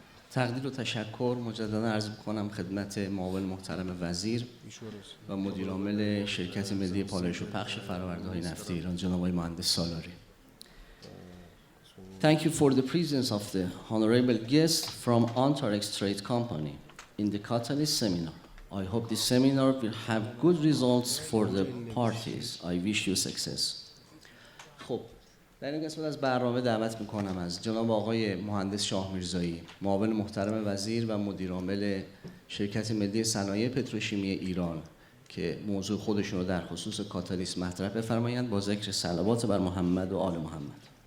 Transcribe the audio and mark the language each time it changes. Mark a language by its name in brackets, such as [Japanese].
[Persian] تقدیر و تشکر مجددا عرض می‌کنم خدمت معاون محترم وزیر و مدیر عامل شرکت ملی پالایش و پخش فرآورده‌های نفتی ایران جناب آقای مهندس سالاری. [English] Thank you for the presence of the honorable guest from Antarex Trade Company in the Catalyst seminar. I hope this seminar will have good results for the parties. I wish you success. [Persian] خب در این قسمت از برنامه دعوت میکنم از جناب آقای مهندس شاه میرزایی معاون محترم وزیر و مدیر عامل شرکت ملی صنایع پتروشیمی ایران که موضوع خودشون رو در خصوص کاتالیست مطرح بفرمایند با ذکر صلوات بر محمد و آل محمد.